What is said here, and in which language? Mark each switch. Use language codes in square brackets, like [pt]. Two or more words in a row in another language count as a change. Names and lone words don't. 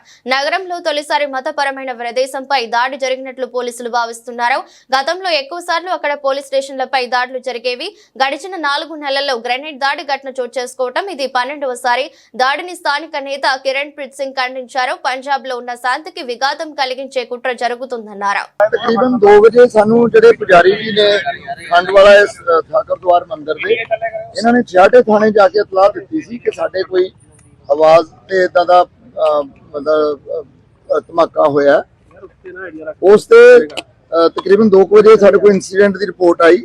[te] నగరంలో తొలిసారి మతపరమైన ప్రదేశంపై దాడి జరిగినట్లు పోలీసులు భావిస్తున్నారు. గతంలో ఎక్కువ సార్లు అక్కడ పోలీస్ స్టేషన్లపై దాడులు జరిగేవి. గడిచిన 4 నెలల్లో గ్రెనేడ్ దాడి ఘటన చోటు చేసుకోవటం ఇది 12వసారి. దాడిని స్థానిక నేత కిరణ్ ప్రీత్ సింగ్ ఖండించారు. పంజాబ్ లో ఉన్న శాంతికి విఘాతం కలిగించే కుట్ర జరుగుతుందన్నారు. [pa] तकरीबन 2 ਵਜੇ ਸਾਨੂੰ ਜਿਹੜੇ ਪੁਜਾਰੀ ਜੀ ਨੇ ਖੰਡ ਵਾਲਾ ਗੁਰਦੁਆਰਾ ਮੰਦਿਰ ਦੇ ਇਹਨਾਂ ਨੇ ਛਿਆਟੇ ਥਾਣੇ ਜਾ ਕੇ ਇਤਲਾਹ ਦਿੱਤੀ ਸੀ ਕਿ ਸਾਡੇ ਕੋਈ ਆਵਾਜ਼ ਤੇ ਇਦਾਂ ਦਾ ਮਤਲਬ ਧਮਾਕਾ ਹੋਇਆ। ਉਸ ਤੇ ਤਕਰੀਬਨ 2 ਵਜੇ ਸਾਡੇ ਕੋਲ ਇਨਸੀਡੈਂਟ ਦੀ ਰਿਪੋਰਟ ਆਈ।